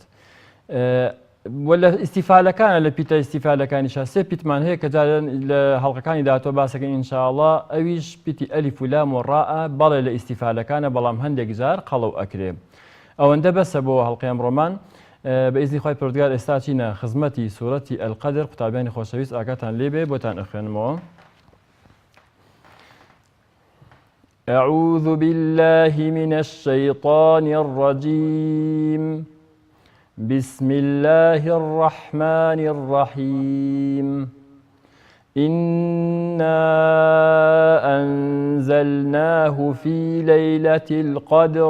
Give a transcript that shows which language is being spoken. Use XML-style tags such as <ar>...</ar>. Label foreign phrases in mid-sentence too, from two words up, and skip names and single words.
<ckb>ولا ئیستیفالەکانە لە پیتە ئیستیفالەکانیشە سێ پیتمان هەیە کە جارێن لە هەڵقەکانی داهاتوە باسەکەین ئینشاءڵڵا. ئەویش پیتی ئەلیف و لام و ڕائە، بەڵێ لە ئیستیفالەکانە، بەڵام هەندێک جار قەڵەو ئەکرێ. ئەوەندە بەسە بۆ هەڵقەی ئەمڕۆمان. بە ئیزنی خۆی پەروەردگار ئێستا چینە خزمەتی سوورەتی ئەلقەدر. قوتابیانی خۆشەویست ئاگاتان لێبێ بۆتان ئەخوێنمەوە.</ckb> <ar>أعوذ بالله من الشيطان الرجيم. بسم الله الرحمن الرحيم. إنا أنزلناه في ليلة القدر.</ar>